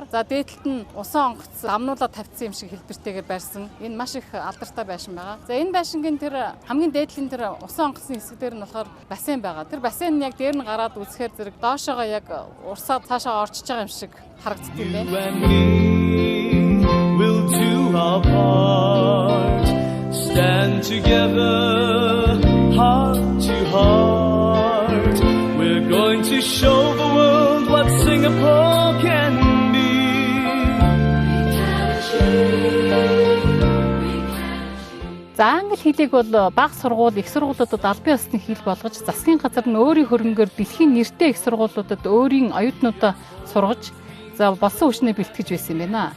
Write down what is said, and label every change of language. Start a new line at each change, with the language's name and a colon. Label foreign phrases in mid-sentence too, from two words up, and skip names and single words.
Mongolian: За дээдлэлт нь усан онгоц амнуулаад тавьсан юм шиг хэлбэртэйгээр байрсан. Энэ маш их алдартай байшин байгаа. За энэ байшингийн тэр хамгийн дээдлийн тэр усан онгоцны хэсэг дээр нь болохоор бассейн байгаа. Тэр бассейн нь яг дээр нь гараад үзэхээр зэрэг доошоогоо яг урсаад цаашаа орчиж байгаа юм шиг харагддаг юм байна.
English: We'll do our part, stand together, heart to heart. We're going to show the world what Singapore can be.
Mongolian: За англи хэлийг бол бага сургууль, их сургуулиудад албан ёсны хэл болгож, засгийн газар нь өөрийн хөрөнгөөр дэлхийн нэртэй их сургуулиудад өөрийн оюутнуудаа сургаж за болсон хүчнээ бэлтгэж байсан юм байна.